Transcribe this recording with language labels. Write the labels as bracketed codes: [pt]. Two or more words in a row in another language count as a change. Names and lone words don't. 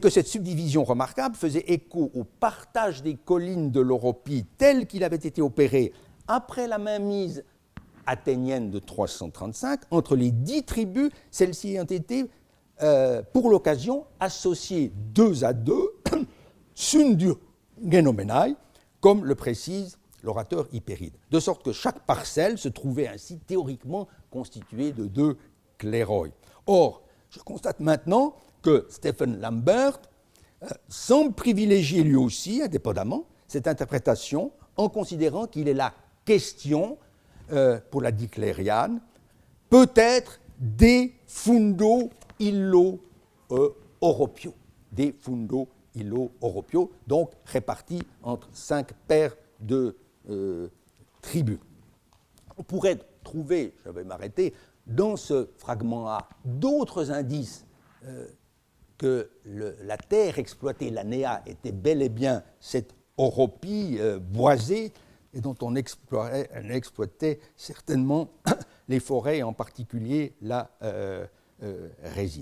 [fr] que cette subdivision remarquable faisait écho au partage des collines de l'Europie tel qu'il avait été opéré après la mainmise athénienne de 335 entre les 10 tribus, celles-ci ayant été pour l'occasion associées 2 à 2, [el] σύνδυο γενόμεναι, [fr] comme le précise l'orateur Hypéride, de sorte que chaque parcelle se trouvait ainsi théoriquement constituée de 2 kléroi. Or, je constate maintenant que Stephen Lambert semble privilégier lui aussi, indépendamment, cette interprétation en considérant qu'il est la question, pour la diklériane, peut-être des [la] fundo illo oropio, [fr] des [la] fundo illo oropio, [fr] donc répartis entre 5 paires de tribus. On pourrait trouver, je vais m'arrêter, dans ce fragment A, d'autres indices que la terre exploitée, l'ANEA, était bel et bien cette Oropie boisée et dont on exploitait certainement les forêts, en particulier la résine.